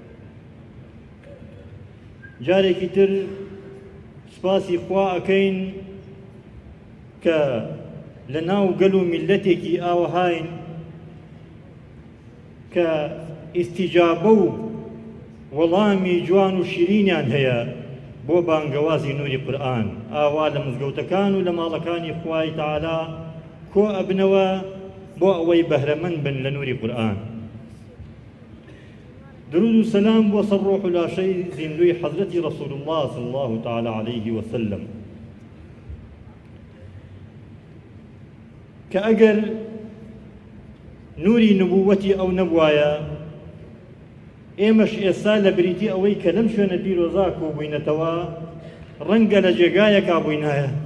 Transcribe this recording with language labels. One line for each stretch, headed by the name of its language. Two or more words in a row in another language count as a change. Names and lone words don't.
Central Kurdish: جارێکی تر سپاسی خوا ئەکەین کە لە ناو گەل و میلەتێکی ئاوەهاین کە ئیستیجابە و وەڵامی جوان و شیرینیان هەیە بۆ بانگەوازی نووری قورئان. ئاوا لە مزگەوتەکان و لە ماڵەکانی خوای تەعالا کۆ ئەبنەوە بۆ ئەوەی بەهرەمەند بن لە نووری قورئان. درود و سلام بۆ سەر ڕۆح و لاشەی زیندوی حەزرەتی رەسوول الله
Arabic: صلی الله تعالی عليه وسلم
Central Kurdish: کە ئەگەر نووری نبووەتی ئەو نەبوایە، ئێمەش ئێستا لە بریتی ئەوەی کە لەم شوێنە پیرۆزا کۆبووینەتەوە ڕەنگە لە جێگایەکا بووینایە.